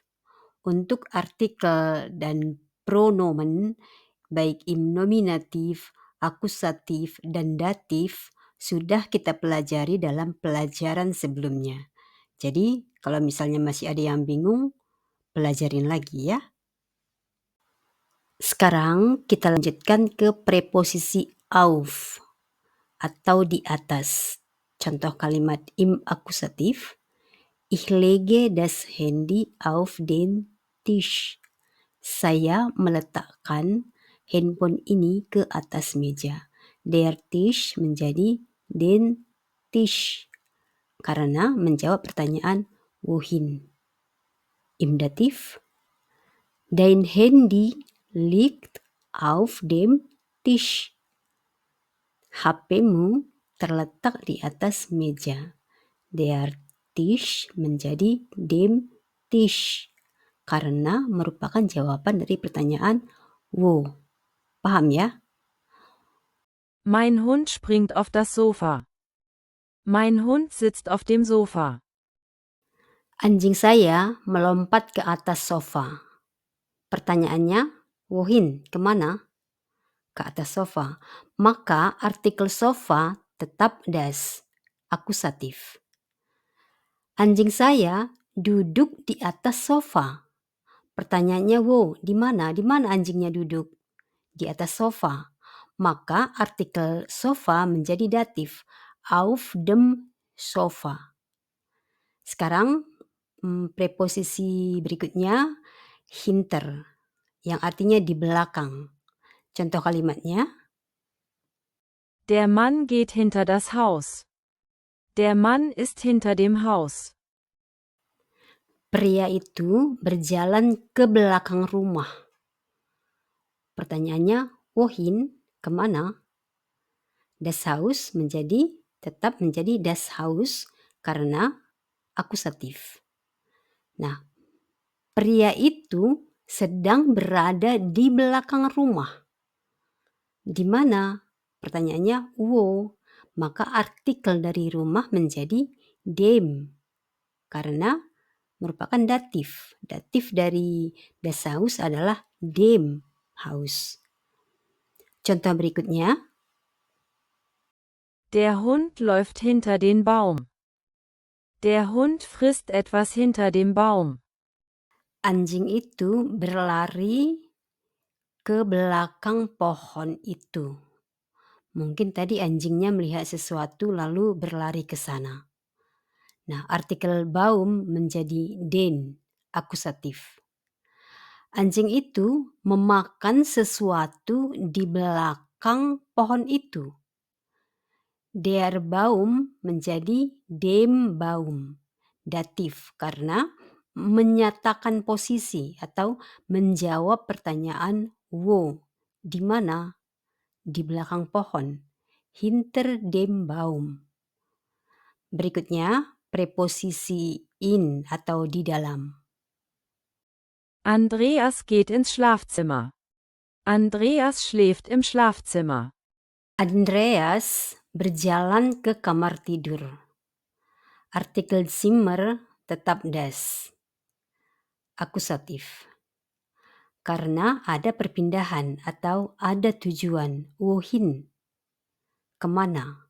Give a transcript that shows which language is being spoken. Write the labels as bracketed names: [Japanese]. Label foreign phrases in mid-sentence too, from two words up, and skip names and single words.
[Indonesian] Untuk artikel dan pronomen, baik im nominatif, akusatif, dan datif, sudah kita pelajari dalam pelajaran sebelumnya. Jadi kalau misalnya masih ada yang bingung, pelajarin lagi ya. Sekarang kita lanjutkan ke preposisi auf atau di atas. Contoh kalimat im akusatif. [German] Ich lege das Handy auf den Tisch. [Indonesian] Saya meletakkan handphone ini ke atas meja. [German] Der Tisch [Indonesian] menjadi [German] den Tisch [Indonesian] karena menjawab pertanyaan wohin. [German] Im Dativ, dein Handy liegt auf dem Tisch. [Indonesian] HP-mu terletak di atas meja. [German] Der Tisch [Indonesian] menjadi [German] dem Tisch [Indonesian] karena merupakan jawaban dari pertanyaan wo. Paham ya? [German] Mein Hund springt auf das Sofa. Mein Hund sitzt auf dem Sofa. [Indonesian] Anjing saya melompat ke atas sofa. Pertanyaannya, wohin, kemana? Ke atas sofa. Maka artikel sofa tetap das, akusatif. Anjing saya duduk di atas sofa. Pertanyaannya, wo, di mana? Di mana anjingnya duduk? Di atas sofa. Maka artikel sofa menjadi datif, [German] auf dem Sofa. [Indonesian] Sekarang preposisi berikutnya hinter, yang artinya di belakang. Contoh kalimatnya, [German] Der Mann geht hinter das Haus. Der Mann ist hinter dem Haus. [Indonesian] pria itu berjalan ke belakang rumah. Pertanyaannya, wohin, kemana? [German] Das Haus [Indonesian] tetap menjadi [German] das Haus [Indonesian] karena akusatif. Nah, pria itu sedang berada di belakang rumah. Di mana? Pertanyaannya, wo. Maka artikel dari rumah menjadi dem. Karena merupakan datif. Datif dari [German] das Haus [Indonesian] adalah [German] dem Haus. [Indonesian] Contoh berikutnya, [German] Der Hund läuft hinter den Baum. Der Hund frisst etwas hinter dem Baum. [Indonesian] anjing itu berlari ke belakang pohon itu. Mungkin tadi anjingnya melihat sesuatu lalu berlari ke sana. Nah, artikel Baum menjadi den, akusatif. Anjing itu memakan sesuatu di belakang pohon itu. [German] Der Baum [Indonesian] menjadi [German] dem Baum, [Indonesian] datif karena menyatakan posisi atau menjawab pertanyaan wo, di mana? Di belakang pohon, [German] hinter dem Baum. [Indonesian] Berikutnya, preposisi in atau di dalam. [German] Andreas geht ins Schlafzimmer. Andreas schläft im Schlafzimmer. [Indonesian] Andreas berjalan ke kamar tidur. Artikel Zimmer tetap das, akusatif. Karena ada perpindahan atau ada tujuan, wohin, kemana.